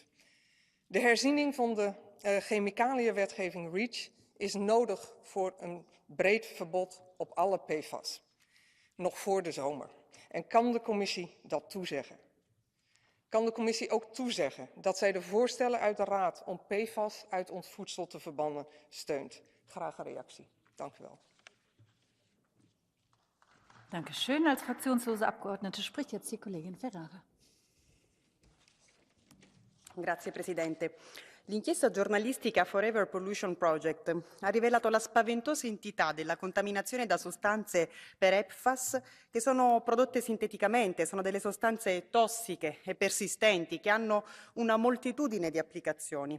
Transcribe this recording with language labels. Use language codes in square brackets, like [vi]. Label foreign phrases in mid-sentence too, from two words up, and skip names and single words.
[nl] De herziening van de chemicaliënwetgeving REACH is nodig voor een breed verbod op alle PFAS. Nog voor de zomer. En kan de commissie dat toezeggen? Kan de commissie ook toezeggen dat zij de voorstellen uit de Raad om PFAS uit ons voedsel te verbannen steunt? Graag een reactie. Dank u wel. [de] Danke schön. Als fraktionslose Abgeordnete spricht jetzt die Kollegin Ferrara. [it] Grazie Presidente. L'inchiesta giornalistica Forever Pollution Project ha rivelato la spaventosa entità della contaminazione da sostanze per PFAS che sono prodotte sinteticamente, sono delle sostanze tossiche e persistenti che hanno una moltitudine di applicazioni.